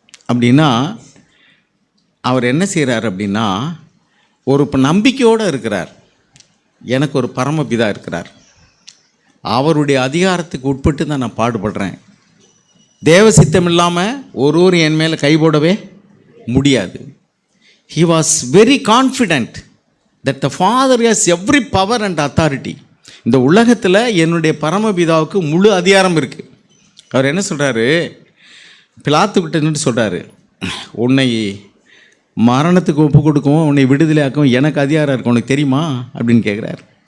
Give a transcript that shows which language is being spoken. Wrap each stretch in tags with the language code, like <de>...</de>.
<ta>அப்படின்னா அவர் என்ன செய்கிறார் அப்படின்னா, ஒரு நம்பிக்கையோடு இருக்கிறார். எனக்கு ஒரு பரமபிதா இருக்கிறார், அவருடைய அதிகாரத்துக்கு உட்பட்டு தான் நான் பாடுபடுறேன். தேவ சித்தம் இல்லாமல் ஒருவர் என் மேலே கை போடவே முடியாது.</ta> <en>He was very confident that the Father has every power and authority.</en> <ta>இந்த உலகத்தில் என்னுடைய பரமபிதாவுக்கு முழு அதிகாரம் இருக்குது. அவர் என்ன சொல்கிறாரு, பிலாத்துக்கிட்ட நின்று சொல்கிறாரு, உன்னை மரணத்துக்கு ஒப்பு கொடுக்கவும் உன்னை விடுதலையாக்கவும் எனக்கு அதிகாரம் இருக்கும், உனக்கு தெரியுமா அப்படின்னு கேட்குறாரு.</ta>